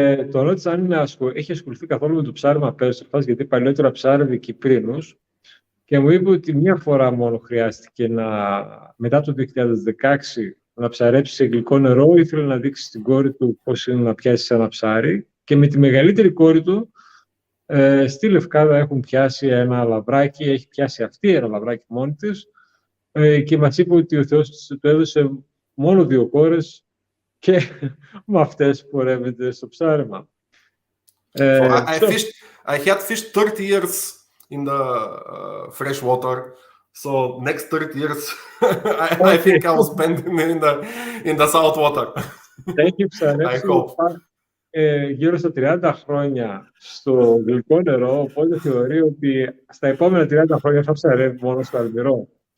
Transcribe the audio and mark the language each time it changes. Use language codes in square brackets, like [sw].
[el] Το ρώτησα αν έχει ασχοληθεί καθόλου με το ψάρεμα πέρσι, γιατί παλιότερα ψάρευε Κυπρίνους και μου είπε ότι μία φορά μόνο χρειάστηκε μετά το 2016 να ψαρέψει σε γλυκό νερό, ήθελε να δείξει στην κόρη του πώς είναι να πιάσει ένα ψάρι και με τη μεγαλύτερη κόρη του στη Λευκάδα έχουν πιάσει ένα λαβράκι, έχει πιάσει αυτή ένα λαβράκι μόνη της και μας είπε ότι ο Θεός του έδωσε μόνο 2 κόρες και με αυτές πορεύεται στο ψάρεμα. [en] So I had fished 30 years in the fresh water. So next 30 years, I think I will spend in the salt water. [el] Έχει ψαρέψει γύρω στα 30 χρόνια στο γλυκό νερό, οπότε θεωρεί ότι στα επόμενα 30 χρόνια θα ψαρεύει μόνο στο αλμυρό.